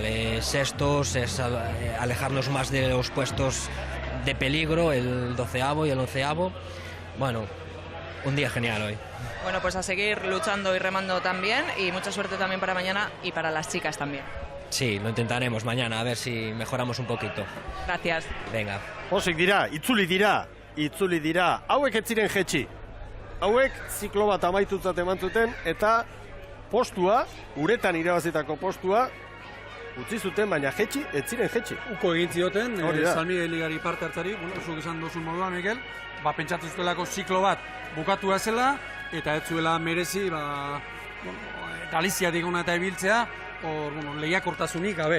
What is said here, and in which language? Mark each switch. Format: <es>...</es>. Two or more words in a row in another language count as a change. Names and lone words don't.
<es>Sextos, es alejarnos más de los puestos de peligro, el 12º y el 11º. Bueno, un día genial hoy. Bueno, pues a seguir luchando y remando también, y mucha suerte también para mañana y para las chicas también. Sí, lo intentaremos mañana, a ver si mejoramos un poquito. Gracias. Venga.</es> <eu>Pozik dira, itzuli dira, hauek ez ziren jetxi. Hauek ziklo bat amaitutzat eman zuten, eta postua, uretan irabazitako postua, utzi zuten, baina jetxi, ez ziren jetxi. Uko egin zioten, Hori da. San Miguel ligari parte hartzari, zuk esan dozun moduan, Mikel, pentsatu zutelako ziklo bat bukatua zela, eta ez zuela merezi, Galiziatik ona eta ibiltzea, lehiakortasunik gabe.</eu>